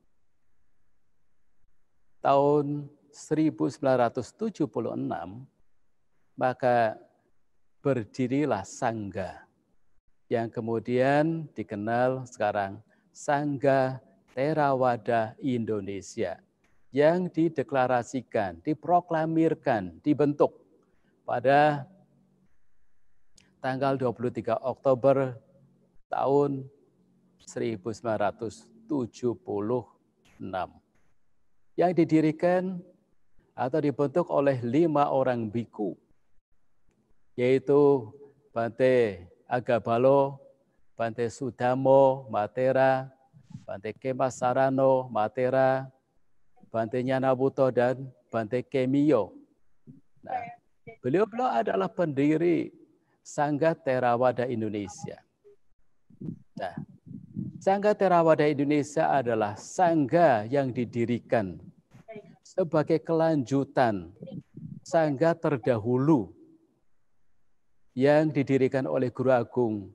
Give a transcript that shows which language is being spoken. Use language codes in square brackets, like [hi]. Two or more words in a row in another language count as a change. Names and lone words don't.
[id] tahun 1976, maka berdirilah Sangga yang kemudian dikenal sekarang Sangga Theravada Indonesia yang dideklarasikan, diproklamirkan, dibentuk pada tanggal 23 Oktober tahun 1976 yang didirikan atau dibentuk oleh 5 orang biku, yaitu Bante Agabalo, Bante Sudamo Matera, Bante Kemas Sarano Matera, Bante Nyanabuto, dan Bante Kemiyo. Nah, beliau adalah pendiri Sangga Theravada Indonesia. Nah, Sangga Theravada Indonesia adalah sangga yang didirikan sebagai kelanjutan sangga terdahulu yang didirikan oleh Guru Agung